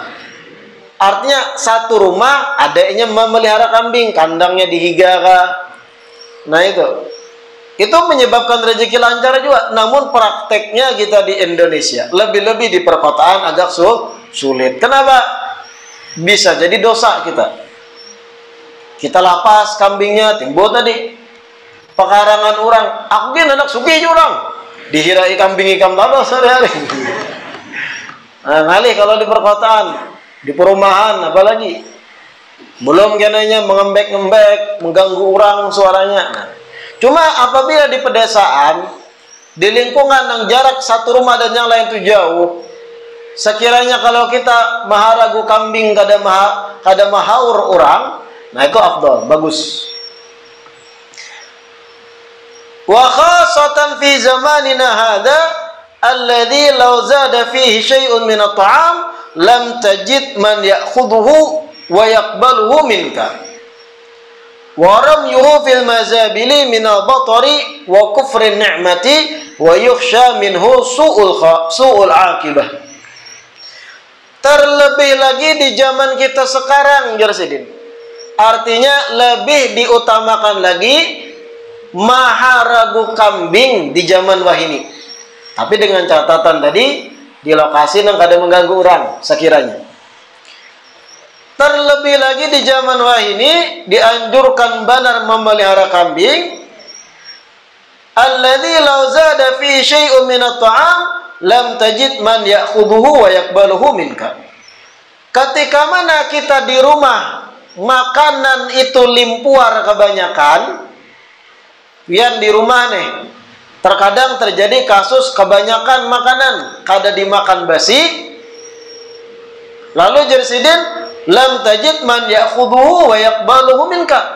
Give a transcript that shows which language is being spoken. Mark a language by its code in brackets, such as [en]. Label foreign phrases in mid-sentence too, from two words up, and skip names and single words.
[id] Artinya satu rumah adanya memelihara kambing, kandangnya dihigaga. Nah itu menyebabkan rezeki lancar juga. Namun prakteknya kita di Indonesia, lebih-lebih di perkotaan agak sulit. Kenapa? Bisa jadi dosa kita. Kita lapas kambingnya, timbul tadi pekarangan orang. [bjn] Aku kan anak sugih orang. Dihirai kambing ikam lama sehari-hari. Nah, ngalih kalau di perkotaan, di perumahan apalagi. [id] Belum kenanya mengembek-ngembek, mengganggu orang suaranya. [bjn] Nah, cuma apabila di pedesaan, di lingkungan yang jarak satu rumah dan yang lain itu jauh, sekiranya kalau kita maharagu kambing kada mahaur orang, nah itu afdal, bagus. [ar] وخاصة في زماننا هذا الذي لو زاد فيه شيء من الطعام لم تجد من يأخذه ويقبله منك. ورميه في المزابل من البطر وكفر النعمة ويخشى منه سوء العاقبة. [bjn] Terlebih lagi di zaman kita sekarang, Jarsidin. Artinya lebih diutamakan lagi maharagu kambing di zaman wahini. Tapi dengan catatan tadi, di lokasi yang kada mengganggu orang sekiranya. Terlebih lagi di zaman wahini dianjurkan benar memelihara kambing. [ar] الذي لو زاد في شيء من الطعام لم تجد من يأخذه ويقبله منك. [bjn] Ketika mana kita di rumah makanan itu limpuar kebanyakan, pian di rumah nih, terkadang terjadi kasus kebanyakan makanan kada dimakan basi. [ar] Lalu Jarsidin, لم تجد من يأخذه ويقبله منك.